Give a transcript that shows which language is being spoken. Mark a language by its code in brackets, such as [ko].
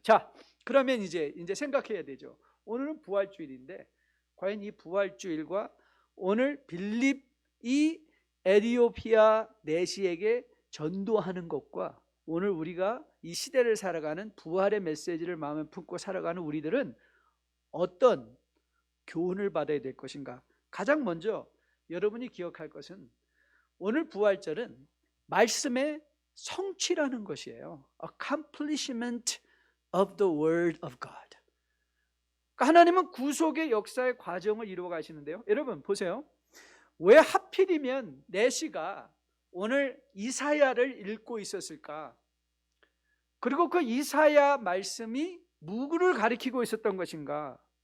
[ko] 자, 그러면 이제 생각해야 되죠. 오늘은 부활주일인데 과연 이 부활주일과 오늘 빌립이 에티오피아 내시에게 전도하는 것과 오늘 우리가 이 시대를 살아가는 부활의 메시지를 마음에 품고 살아가는 우리들은 어떤 교훈을 받아야 될 것인가? 가장 먼저 여러분이 기억할 것은 오늘 부활절은 말씀의 성취라는 것이에요. [en] Accomplishment of the word of God. [ko] 하나님은 구속의 역사의 과정을 이루어 가시는데요. 여러분 보세요. 왜 하필이면 내시가 오늘 이사야를 읽고 있었을까? 그리고 그 이사야 말씀이 누구를 가리키고 있었던 것인가?